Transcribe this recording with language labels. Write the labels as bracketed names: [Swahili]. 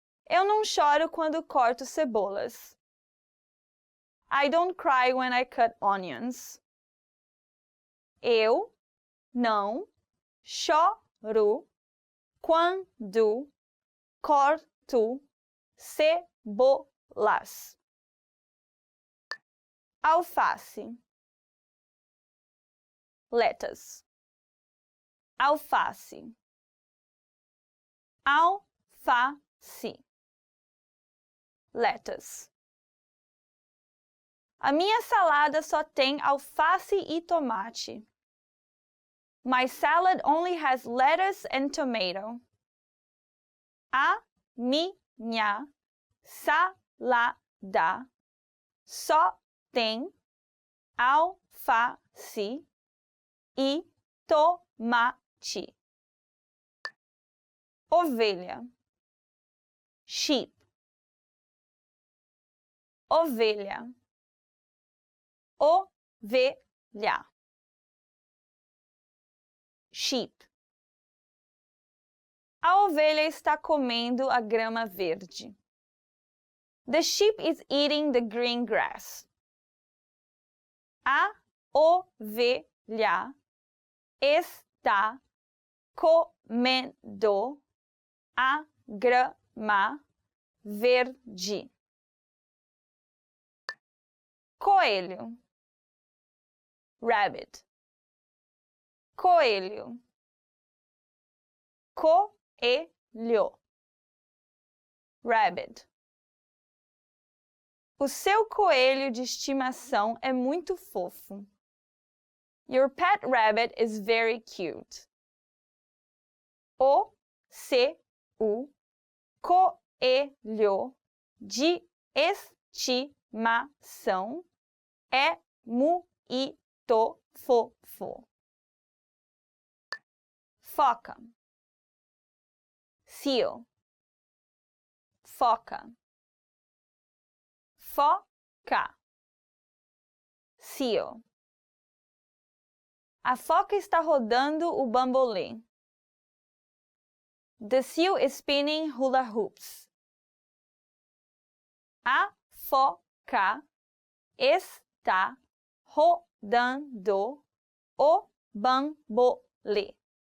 [Portuguese] Eu não choro quando corto cebolas. [English] I don't cry when I cut onions. [Portuguese] Eu não choro quando corto cebolas. Alface. [English] Lettuce. Alface. [Portuguese] Alface. Lettuce. A minha salada só tem alface e tomate. [English] My salad only has lettuce and tomato. [Portuguese] A minha salada só tem alface e tomate. Ovelha. Sheep. Ovelha. Ovelha. [English] Sheep. [Portuguese] A ovelha está comendo a grama verde. [English] The sheep is eating the green grass. [Portuguese] A ovelha está comendo a grama verde. Coelho. Rabbit. Coelho. Coelho. Rabbit. O seu coelho de estimação é muito fofo. [English] Your pet rabbit is very cute. [Portuguese] O seu coelho de estimação é muito fofo. Foca. Seal. Foca. Foca. Seal. A foca está rodando o bambolê. [English] The seal is spinning hula hoops. [Portuguese] A foca está rodando o bambolê.